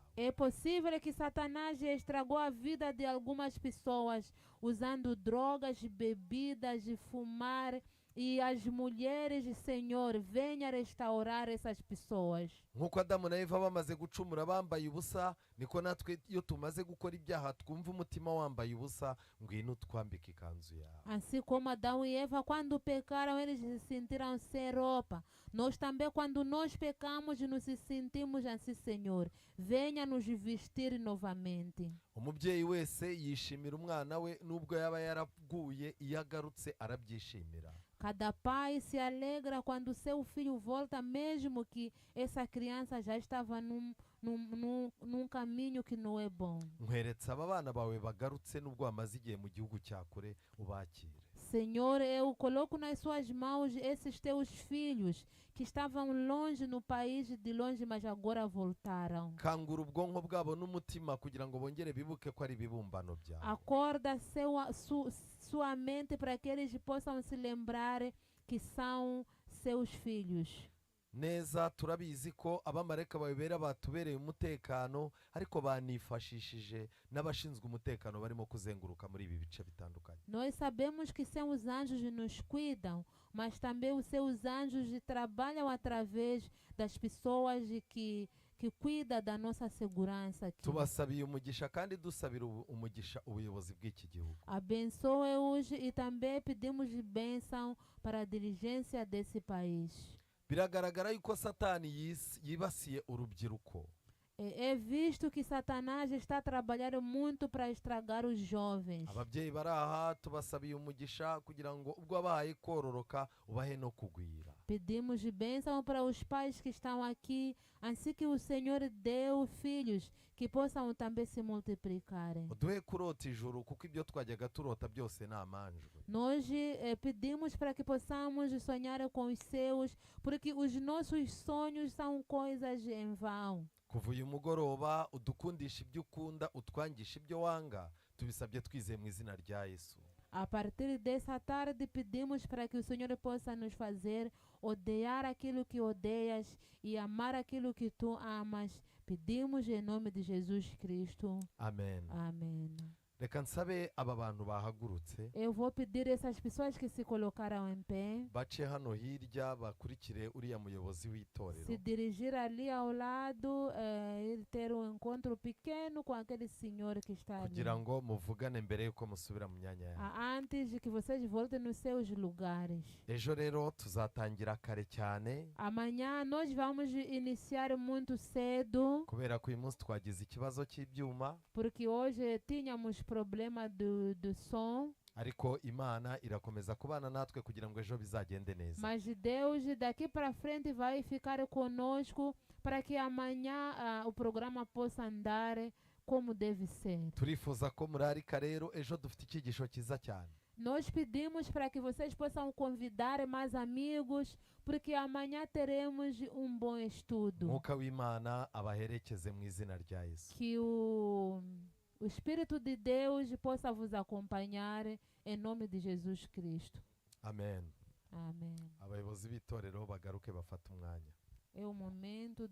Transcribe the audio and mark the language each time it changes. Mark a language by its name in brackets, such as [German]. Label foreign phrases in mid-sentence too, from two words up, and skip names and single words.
[Portuguese] É possível que Satanás já estragou a vida de algumas pessoas usando drogas, bebidas, de fumar. E as mulheres, Senhor, venha restaurar essas pessoas. [Kinyarwanda] Nk'uko Adamu na Eva bamaze gucumura bambaye ubusa, niko natwe iyo tumaze gukora ibyaha twumva umutima wambaye ubusa, ngwino twambike ikanzu yawe. [Portuguese] Assim como Adão e Eva, quando pecaram, eles se sentiram sem roupa. Nós também, quando nós pecamos, nos sentimos assim, Senhor. Venha nos vestir novamente. [Kinyarwanda] Umubyeyi wese yishimira umwana we nubwo yaba yaraguye, iyo agarutse arabyishimira. [Portuguese] Cada pai se alegra quando seu filho volta, mesmo que essa criança já estava num caminho que não é bom. [Kinyarwanda] Nkweretse aba bana bawe bagarutse nubwo bamaze igihe mu gihugu cya kure, ubakire. [Portuguese] Senhor, eu coloco nas suas mãos esses teus filhos que estavam longe no país de longe, mas agora voltaram. [Kinyarwanda] Kangura ubwonko bwabo n'umutima kugira ngo bongere bibuke ko ari ibibumbano byawe. [Portuguese] Acorda sua mente para que eles possam se lembrar que são seus filhos. [Kinyarwanda] Neza turabizi ko abamarayika babera batubereye umutekano, ariko banifashishije n'abashinzwe umutekano barimo kuzenguruka muri ibi bice bitandukanye. [Portuguese] Nós sabemos que são os anjos que nos cuidam, mas também os seus anjos trabalham através das pessoas que cuidam da nossa segurança aqui. [Kinyarwanda] Tubasabiye umugisha kandi dusabira umugisha ubuyobozi bw'iki gihugu. [Portuguese] Abençoe-os e também pedimos bênção para a dirigência desse país. [Kinyarwanda] Biragaragara yuko Satani yibasiye urubyiruko. [Portuguese] É visto que Satanás está trabalhando muito para estragar os jovens. [Kinyarwanda] Ababyeyi baraha tubasabiye umugisha kugira ngo ubwo abahaye kororoka ubahe no kugwira. [Portuguese] Pedimos bênção para os pais que estão aqui, assim que o Senhor deu filhos que possam também se multiplicarem. [Kinyarwanda] Uduhe kurota ijuru kuko ibyo twajyaga turota byose ni amanjwe. [Portuguese] Nós pedimos para que possamos sonhar com os seus, porque os nossos sonhos são coisas em vão. [Kinyarwanda] Kuva uyu mugoroba udukundisha ibyo ukunda, utwangisha ibyo wanga, tubisabye twizeye mu izina rya Yesu. [Portuguese] A partir dessa tarde pedimos para que o Senhor possa nos fazer odiar aquilo que odeias e amar aquilo que tu amas. Pedimos em nome de Jesus Cristo. [Kinyarwanda] Amen. [Portuguese] Amém. [Kinyarwanda] Reka nsabe aba bantu bahagurutse [Portuguese] Eu vou pedir essas pessoas que se colocaram em pé [Kinyarwanda] bace hano hirya bakurikire uriya muyobozi w'itorero, [Portuguese] se dirigir ali ao lado e ter encontro pequeno com aquele senhor que está ali. [Kinyarwanda] kugira ngo muvugane mbere yuko musubira mu myanya yawe. [Portuguese] Antes de que vocês voltem nos seus lugares. [Kinyarwanda] Ejo rero tuzatangira kare cyane [Portuguese] Amanhã nós vamos iniciar muito cedo, [Kinyarwanda] kubera ko uyu munsi twagize ikibazo cy'ibyuma, [Portuguese] porque hoje tínhamos problema do som, [Kinyarwanda] ariko Imana irakomeza kubana natwe kugira ngo ejo bizagende neza. [Portuguese] mas Deus daqui para frente vai ficar conosco para que amanhã o programa possa andar como deve ser. [Kinyarwanda] Turifuza ko murarika rero, ejo dufite icyigisho cyiza cyane. [Portuguese] Nós pedimos para que vocês possam convidar mais amigos, porque amanhã teremos um bom estudo. [Kinyarwanda] Mwuka w'Imana abaherekeze mu izina rya Yesu. [Portuguese] Que o Espírito de Deus possa vos acompanhar em nome de Jesus Cristo. [Kinyarwanda] Amen. [Portuguese] Amém. [Kinyarwanda] Abayobozi b'itorero bagaruke bafata umwanya. [Portuguese] É o momento